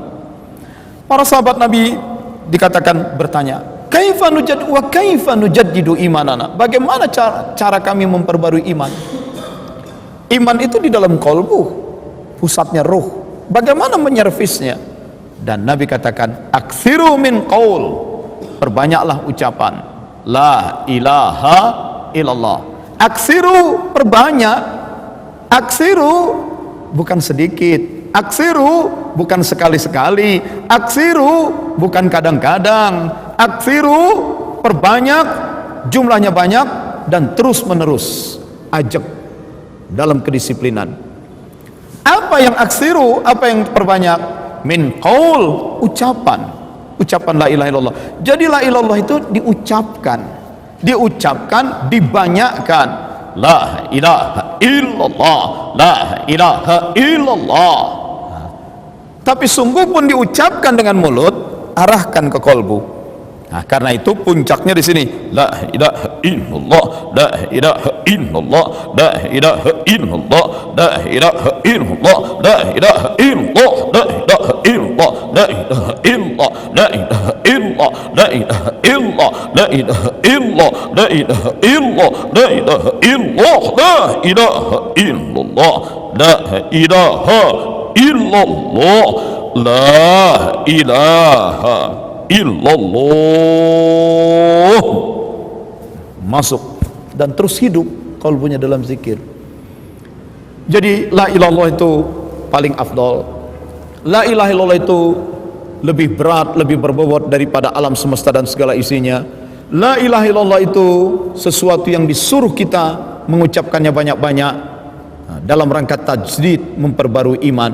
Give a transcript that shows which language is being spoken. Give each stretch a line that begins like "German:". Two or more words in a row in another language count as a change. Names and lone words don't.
Indonesian: Para sahabat Nabi dikatakan bertanya,
Arabic: كيف نجدد إيماننا,
Indonesian: bagaimana cara kami memperbarui iman? Iman itu di dalam kolbu, pusatnya ruh. Bagaimana menyervisnya? Dan Nabi katakan,
Arabic: أكثروا من قول,
Indonesian: perbanyaklah ucapan
Arabic: لا إله إلا الله.
Indonesian: Aksiru, perbanyak. Aksiru bukan sedikit, aksiru bukan sekali-sekali, aksiru bukan kadang-kadang, aksiru perbanyak, jumlahnya banyak dan terus menerus. Ajak dalam kedisiplinan. Apa yang aksiru, apa yang perbanyak?
Arabic: من قول, ucapan لا إله إلا الله.
Indonesian: Jadi
Arabic: لا إله إلا الله
Indonesian: itu diucapkan, dibanyakkan.
Arabic: لا إله إلا الله، لا إله إلا الله.
Indonesian: Tapi sungguh pun diucapkan dengan mulut, arahkan ke kolbu. Nah, karena itu puncaknya di sini,
Arabic: لا إله إلا الله، لا إله إلا الله, لا إله إلا الله، لا إله إلا الله، لا إله إلا الله، لا إله إلا الله، لا إله إلا الله، لا إله إلا الله، لا إله إلا الله، لا إله إلا الله، لا إله إلا الله، لا إله إلا الله، لا إله إلا الله، لا إله إلا الله، لا إله إلا الله.
Indonesian: Masuk dan terus hidup kalbunya dalam zikir. Jadi
Arabic: لا إلا الله
Indonesian: itu paling afdal.
Arabic: لا إله إلا الله
Indonesian: itu lebih berat, lebih berbobot daripada alam semesta dan segala isinya.
Arabic: لا إله إلا الله
Indonesian: itu sesuatu yang disuruh kita mengucapkannya banyak-banyak dalam rangka tajdid, memperbarui iman.